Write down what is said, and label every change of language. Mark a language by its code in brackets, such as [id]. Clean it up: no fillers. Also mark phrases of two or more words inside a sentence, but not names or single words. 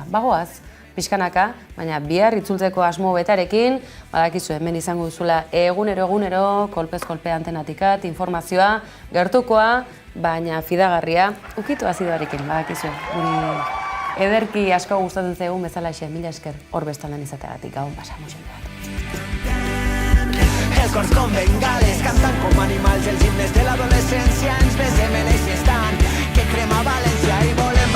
[eu] Bagoaz, pixkanaka, baina bihar itzultzeko asmo betarekin, badakizu hemen izango duzula egunero, kolpez kolpe antenatikat, informazioa, gertukoa, baina fidagarria, ukitu azidoarekin, badakizu, guri ederki asko gustatzen zegoen bezalaxe, mila esker hor bestaldan izateagatik, gabon pasa, mosen behar. [ca] el cor com bengales, cantant com animals els himnes de l'adolescència. Ens besem en eixe estant que crema València i